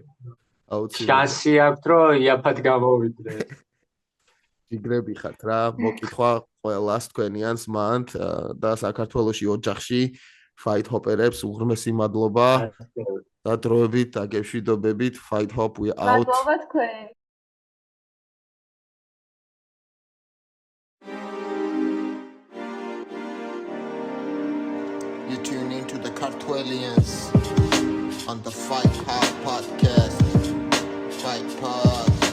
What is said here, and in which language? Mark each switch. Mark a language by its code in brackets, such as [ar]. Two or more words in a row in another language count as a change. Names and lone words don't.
[ka] შანსი აქვს რომ იაფად გამოვიდნენ. ჯიგრები ხართ რა, მოკითხვა ყველას თქვენიანს მანდ და საქართველოში ოჯახში Fight Hopper-ებს უღრმესი მადლობა და დროებით და გეშვიდობებით Fight Hop [en] we out. [ka] მადლობა თქვენ. [en] You tune into the Kartwelians on the Fight Hop podcast. Fight Pod.